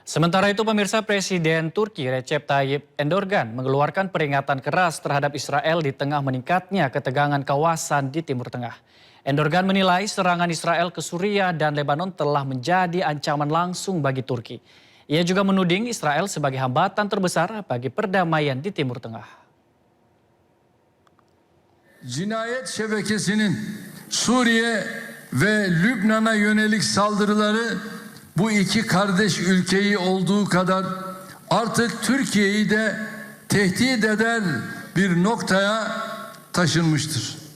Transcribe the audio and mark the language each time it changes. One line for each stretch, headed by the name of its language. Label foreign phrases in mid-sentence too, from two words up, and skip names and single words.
Indonesian: Sementara itu pemirsa Presiden Turki Recep Tayyip Erdogan mengeluarkan peringatan keras terhadap Israel di tengah meningkatnya ketegangan kawasan di Timur Tengah. Erdogan menilai serangan Israel ke Suriah dan Lebanon telah menjadi ancaman langsung bagi Turki. Ia juga menuding Israel sebagai hambatan terbesar bagi perdamaian di Timur Tengah.
Turkish: Cinayet şebekesinin Suriye ve Lübnan'a yönelik saldırıları bu iki kardeş ülkeyi olduğu kadar artık Türkiye'yi de tehdit eder bir noktaya taşınmıştır.